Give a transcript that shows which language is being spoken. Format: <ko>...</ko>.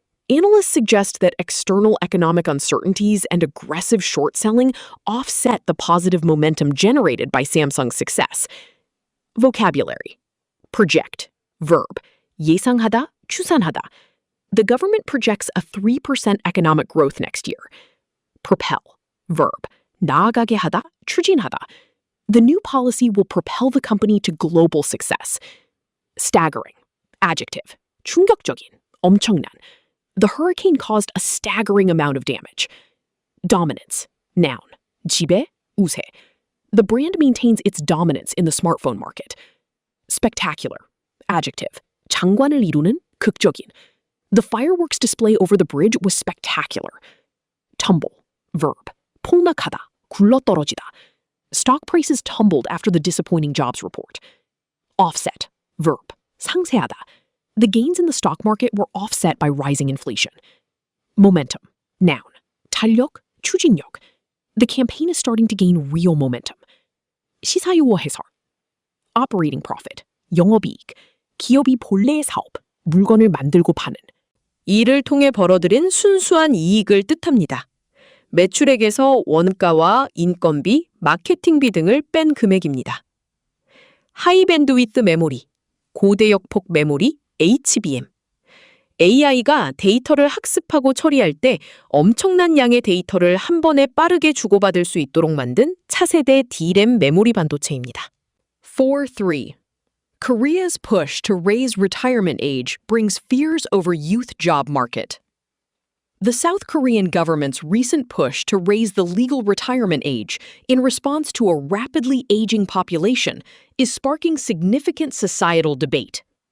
<en>Analysts suggest that external economic uncertainties and aggressive short selling offset the positive momentum generated by Samsung's success. Vocabulary. Project. Verb.</en> <ko>예상하다, 추산하다.</ko> <en>The government projects a 3% economic growth next year. Propel. Verb.</en> <ko>나아가게 하다, 추진하다.</ko> <en>The new policy will propel the company to global success. Staggering. Adjective.</en> <ko>충격적인, 엄청난.</ko> <en>The hurricane caused a staggering amount of damage. Dominance. Noun.</en> <ko>지배, 우세.</ko> <en>The brand maintains its dominance in the smartphone market. Spectacular. Adjective.</en> <ko>장관을 이루는, 극적인.</ko> <en>The fireworks display over the bridge was spectacular. Tumble. Verb.</en> <ko>폭락하다, 굴러떨어지다.</ko> <en>Stock prices tumbled after the disappointing jobs report. Offset. Verb.</en> <ko>상쇄하다.</ko> <en>The gains in the stock market were offset by rising inflation. Momentum. Noun.</en> <ko>탄력, 추진력.</ko> <en>The campaign is starting to gain real momentum.</en> <ko>시사용어 해설.</ko> <en>Operating profit.</en> <ko>영업이익. 기업이 본래의 사업, 물건을 만들고 파는. 이를 통해 벌어들인 순수한 이익을 뜻합니다. 매출액에서 원가와 인건비, 마케팅비 등을 뺀 금액입니다. 하이밴드위드 메모리, 고대역폭 메모리, HBM. AI가 데이터를 학습하고 처리할 때 엄청난 양의 데이터를 한 번에 빠르게 주고받을 수 있도록 만든 차세대 D램 메모리 반도체입니다. 4.3.</ko> <en>Korea's push to raise retirement age brings fears over youth job market. The South Korean government's recent push to raise the legal retirement age in response to a rapidly aging population is sparking significant societal debate.</en>